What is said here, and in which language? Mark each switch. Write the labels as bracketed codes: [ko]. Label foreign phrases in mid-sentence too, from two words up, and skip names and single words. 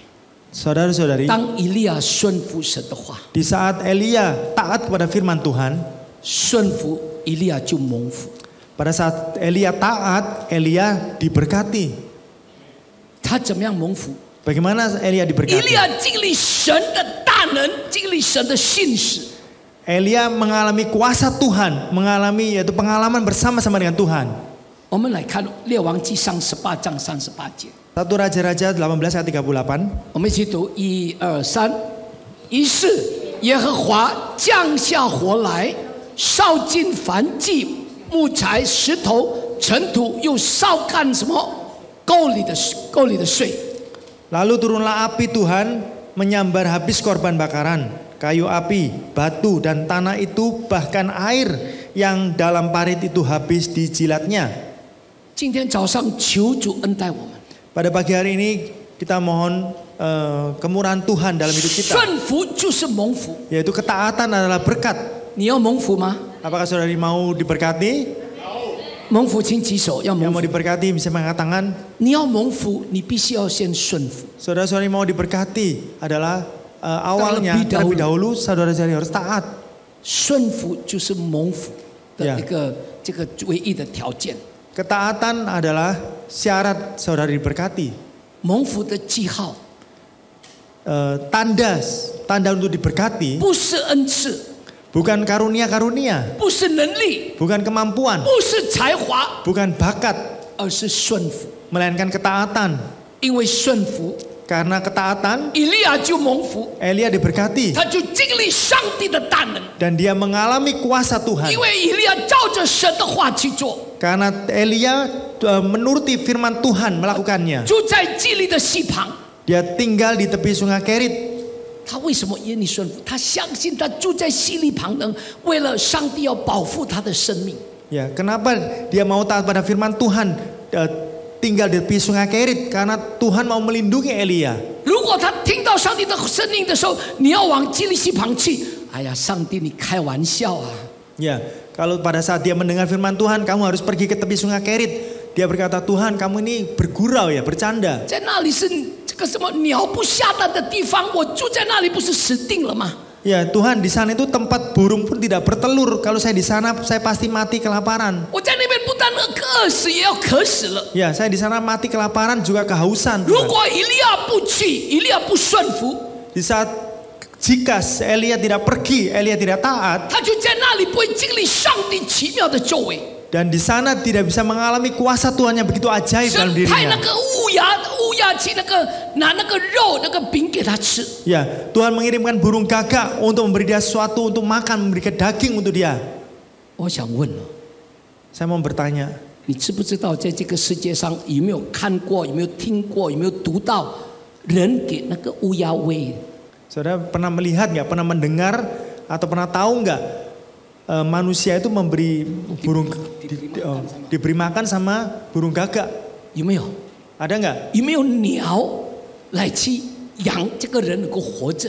[id] Saudara-saudari, [zh] 当以利亚顺服神的话， [id] di saat Elia taat kepada firman Tuhan, [zh] 顺服以利亚就蒙福。 [id] pada saat Elia taat, Elia diberkati. [zh] 他怎么样蒙福？ [id] Bagaimana Elia [zh] 以 [id] diberkati? [zh] 利亚经历神的大能，经历神的信使。 [id] Elia mengalami kuasa Tuhan, mengalami yaitu pengalaman bersama-sama dengan Tuhan. [zh] 我们来看列王纪上18章38节， [id] 1 Raja-Raja 18 ayat 38. [zh] 我们一起读1、2、3。于是耶和华降下火来，烧尽燔祭、木材、石头、尘土，又烧干什么？沟里的水。 [id] Lalu turunlah api Tuhan menyambar habis korban bakaran, kayu api, batu dan tanah itu, bahkan air yang dalam parit itu habis dijilatnya. [zh] 今天早上求主恩待我们， [id] Pada pagi hari ini kita mohon kemurahan Tuhan dalam hidup kita, [zh] 顺服就是蒙福。 [id] yaitu ketaatan adalah berkat. [zh] 你要蒙福吗？ [id] Apakah saudari mau diberkati? [zh] 蒙福请举手，要 [id] Yang [zh] 蒙 [id] mau [zh] 福。 [id] diberkati bisa mengangkat tangan. [zh] 你要蒙福，你必须要先顺服。 [id] Saudara-saudari mau diberkati adalah awalnya terlebih dahulu saudara-saudari harus taat. [zh] 顺服就是蒙福的 Yeah. 这个唯一的条件。 [id] Ketaatan adalah syarat saudari diberkati. [zh] 蒙福的记号 [id] Tanda untuk diberkati [zh] 不是恩赐， [id] bukan karunia-karunia, [zh] 不是能力， [id] bukan kemampuan, [zh] 不是才华， [id] bukan bakat, [zh] 而是顺服。 [id] melainkan ketaatan. [zh] 因为顺服， [id] Karena ketaatan, [zh] 以利亚就蒙福， [id] Elia diberkati [zh] 他就经历上帝的大能。 [id] dan dia mengalami kuasa Tuhan. [zh] 因为以利亚照着神的话去做， [id] Karena Elia menuruti firman Tuhan melakukannya. [zh] 住在基利的溪旁。 [id] Dia tinggal di tepi sungai Kerit. [zh] 他为什么愿意顺服？他相信他住在溪里旁能为了上帝要保护他的生命。 [id] Ya, kenapa dia mau taat pada firman Tuhan, tinggal di tepi sungai Kerit? Karena Tuhan mau melindungi Elia. [zh] 如果他听到上帝的声音的时候，你要往基利溪旁去，哎呀，上帝你开玩笑啊！ [id] Ya, kalau pada saat dia mendengar firman Tuhan, kamu harus pergi ke tepi sungai Kerit. Dia berkata, Tuhan kamu ini bergurau ya, bercanda. [zh] 在那里是这个什么鸟不下蛋的地方，我住在那里不是死定了吗？ [id] Ya Tuhan, di sana itu tempat burung pun tidak bertelur. Kalau saya di sana, saya pasti mati kelaparan. [zh] 我在那边不但饿死，也要渴死了。 [id] Ya, saya di sana mati kelaparan juga kehausan. [zh] 如 [id] Tuhan. [zh] 果以利亚不去，以利亚不顺服， [id] Di saat Jika Elia tidak pergi, Elia tidak taat, [zh] 他就在那里不会经历上帝奇妙的作为。 [id] dan di sana tidak bisa mengalami kuasa Tuhan yang begitu ajaib dalam [zh] 神派那 [id] dirinya. [zh] 个乌鸦去拿那个肉那个饼给他吃。 [id] Ya, Tuhan mengirimkan burung gagak untuk memberi dia sesuatu untuk makan, memberikan daging untuk dia. [zh] 我想问了， [id] Saya mau bertanya, [zh] 你知不知道在这个世界上有没有看过、有没有听过、有没有读到人给那个乌鸦喂？ [id] saudara pernah melihat nggak, pernah mendengar atau pernah tahu nggak manusia itu memberi burung diberi makan sama burung gagak? [zh] 有没有？ [id] Ada nggak? [zh] 有没有鸟来去养这个人能够活着？